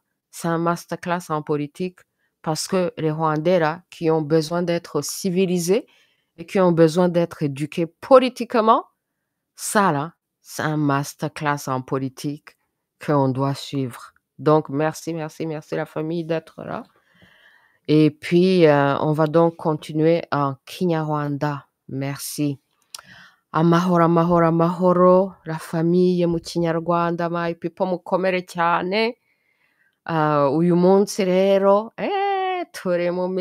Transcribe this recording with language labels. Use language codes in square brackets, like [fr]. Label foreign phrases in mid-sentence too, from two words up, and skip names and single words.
[fr] C'est un masterclass en politique parce que les Rwandais, là, qui ont besoin d'être civilisés et qui ont besoin d'être éduqués politiquement, ça, là, c'est un masterclass en politique qu'on doit suivre. Donc, merci, merci, merci la famille d'être là. Et puis, on va donc continuer en kinyarwanda. [rw] Merci. Amahoro, amahoro, amahoro, [fr] la famille [rw] mu kinyarwanda, [en] my people [rw] mukomere cyane. Uyu munsi rero, turi mu